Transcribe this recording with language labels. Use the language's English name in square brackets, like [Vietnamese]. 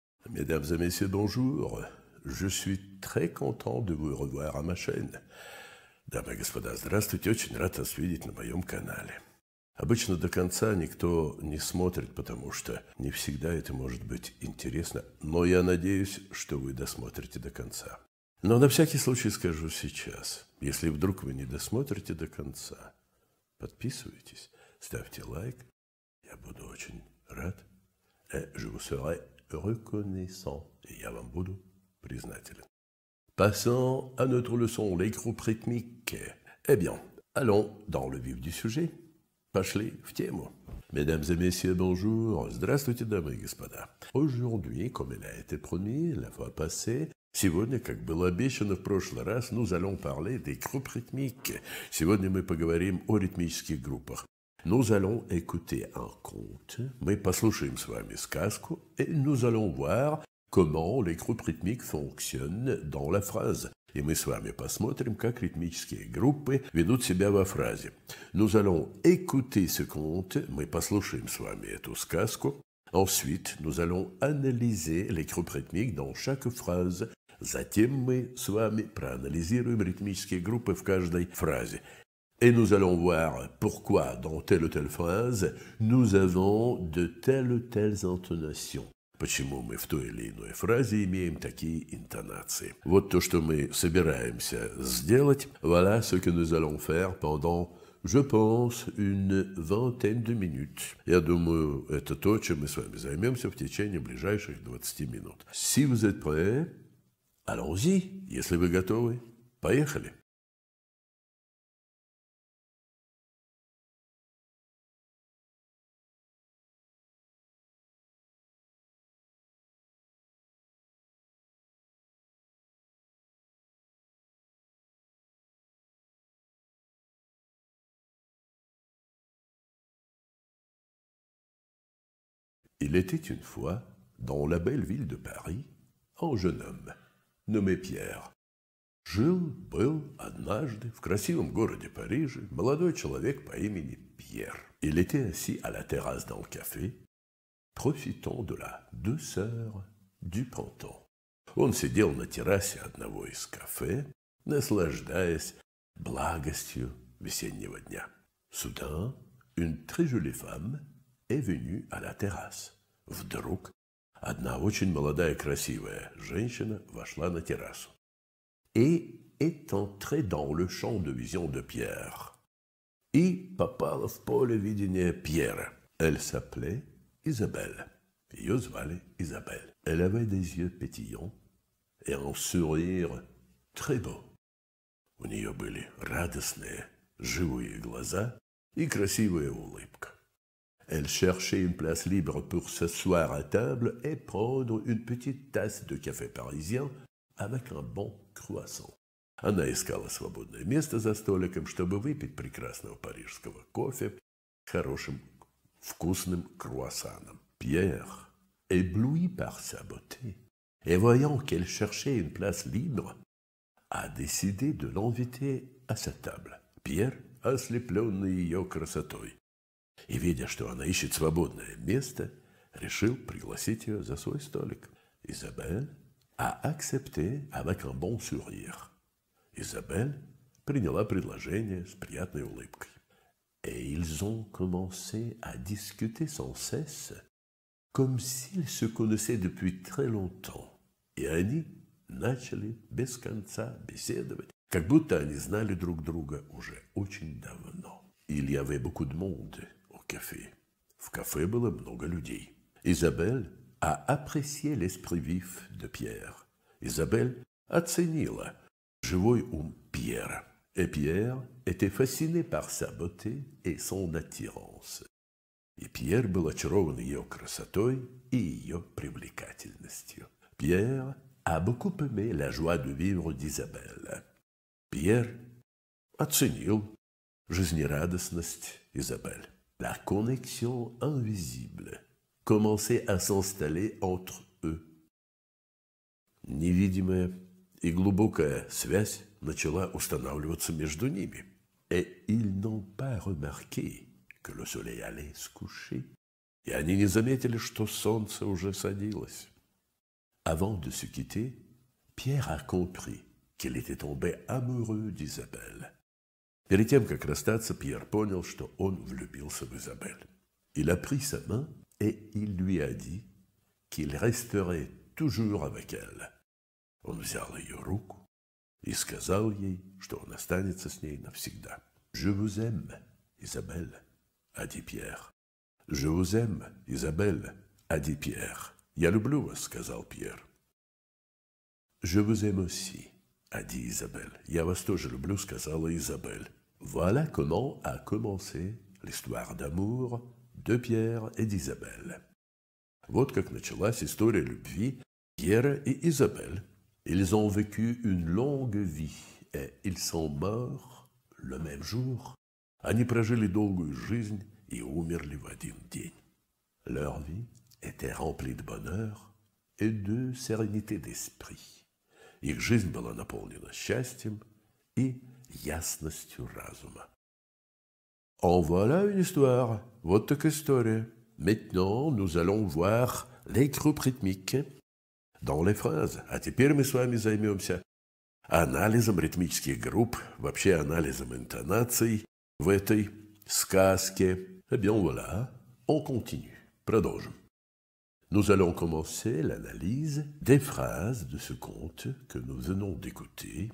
[French] Mesdames et messieurs, bonjour. Je suis très content de vous revoir à ma chaîne. [Russian] Дамы и господа, здравствуйте, очень рад вас видеть на моем канале. Обычно до конца никто не смотрит, потому что не всегда это может быть интересно, но я надеюсь, что вы досмотрите до конца. Но на всякий случай скажу сейчас, если вдруг вы не досмотрите до конца, подписывайтесь, ставьте лайк, я буду очень рад. [French] Je vous serai reconnaissant, et [Russian] я вам буду признателен. [French] Passons à notre leçon, les groupes rythmiques. Eh bien, allons dans le vif du sujet. [Russian] Пошли в тему. [French] Mesdames et messieurs, bonjour. [Russian] Здравствуйте, дамы и господа. [French] Aujourd'hui, comme il a été promis la fois passée, [Russian] сегодня, как было обещано в прошлый раз, [French] nous allons parler des groupes rythmiques. [Russian] Сегодня мы поговорим о ритмических группах. [French] Nous allons écouter un conte, [Russian] мы послушаем с вами сказку, [French] et nous allons voir comment les groupes rythmiques fonctionnent dans la phrase. [Russian] И мы с вами посмотрим, как ритмические группы ведут себя во фразе. [French] Nous allons écouter ce conte, [Russian] мы послушаем с вами эту сказку. [French] Ensuite, nous allons analyser les groupes rythmiques dans chaque phrase. [Russian] Затем мы с вами проанализируем ритмические группы в каждой фразе. [French] Et nous allons voir pourquoi, dans telle ou telle phrase, nous avons de telles ou telles intonations. [Russian] Почему мы в той или иной фразе имеем такие интонации. Вот то, что мы собираемся сделать. [French] Voilà ce que nous allons faire pendant, je pense, une vingtaine de minutes. [Russian] Я думаю, это то, чем мы с вами займемся в течение ближайших 20 минут. [French] Si vous êtes prêts, allons-y. [Russian] Если вы готовы, поехали. [French] Il était une fois, dans la belle ville de Paris, un jeune homme, nommé Pierre. [Russian] Жил-был однажды в красивом городе Париже молодой человек по имени Пьер. [French] Il était assis à la terrasse d'un café, profitant de la douceur du printemps. [Russian] Он сидел на террасе одного из кафе, наслаждаясь благостью весеннего дня. [French] Soudain, une très jolie femme est venue à la terrasse. [Russian] Вдруг одна очень молодая красивая женщина вошла на террасу [French] et est entrée dans le champ de vision de Pierre. [Russian] И попала в поле видения Пьера. [French] Elle s'appelait Isabelle. [Russian] Ее звали Изабель. [French] Elle avait des yeux pétillants et un sourire très beau. [Russian] У нее были радостные, живые глаза и красивая улыбка. [French] Elle cherchait une place libre pour s'asseoir à table et prendre une petite tasse de café parisien avec un bon croissant. [Russian] Она искала свободное место за столиком, чтобы выпить прекрасного парижского кофе с хорошим вкусным круассаном. [French] Pierre, ébloui par sa beauté, et voyant qu'elle cherchait une place libre, a décidé de l'inviter à sa table. [Russian] Pierre, ослепленный ее красотой, и, видя, что она ищет свободное место, решил пригласить ее за свой столик. [French] Isabelle a accepté avec un bon sourire. [Russian] Isabelle приняла предложение с приятной улыбкой. [French] Et ils ont commencé à discuter sans cesse, comme s'ils se connaissaient depuis très longtemps. [Russian] И они начали без конца беседовать, как будто они знали друг друга уже очень давно. [French] Il y avait beaucoup de monde au café. [Russian] В кафе было много людей. [French] Isabelle a apprécié l'esprit vif de Pierre. [Russian] Isabelle оценила живой ум Пьера. [French] Et Pierre était fasciné par sa beauté et son attirance. [Russian] И Пьер был очарован ее красотой и ее привлекательностью. [French] Pierre a beaucoup aimé la joie de vivre d'Isabelle. [Russian] Пьер оценил жизнерадостность Изабель. [French] La connexion invisible commençait à s'installer entre eux. [Russian] Невидимая и глубокая связь начала устанавливаться между ними. [French] Et ils n'ont pas remarqué que le soleil allait se coucher. [Russian] И они не заметили, что солнце уже садилось. [French] Avant de se quitter, Pierre a compris qu'il était tombé amoureux d'Isabelle. [Russian] Перед тем, как расстаться, Пьер понял, что он влюбился в Изабель. [French] Il a pris sa main et il lui a dit qu'il resterait toujours avec elle. [Russian] Он взял ее руку и сказал ей, что он останется с ней навсегда. [French] «Je vous aime, Isabelle», a dit Pierre. «Je vous aime, Isabelle», a dit Pierre. [Russian] «Я люблю вас», сказал Пьер. [French] «Je vous aime aussi», a dit Isabelle. [Russian] «Я вас тоже люблю», сказала Isabelle. [French] Voilà comment a commencé l'histoire d'amour de Pierre et d'Isabelle. [Russian] Вот как началась история любви Пьера и Изабель. [French] Ils ont vécu une longue vie et ils sont morts le même jour. [Russian] Они прожили долгую жизнь и умерли в один день. [French] Leur vie était remplie de bonheur et de sérénité d'esprit. [Russian] Их жизнь была наполнена счастьем и ясностью разума. [French] En voilà une histoire. [Russian] Вот так история. [French] Maintenant, nous allons voir les groupes rythmiques dans les phrases. [Russian] А теперь мы с вами займемся анализом ритмических групп, вообще анализом интонаций в этой сказке. [French] Eh bien voilà, on continue. [Russian] Продолжим. [French] Nous allons commencer l'analyse des phrases de ce conte que nous venons d'écouter.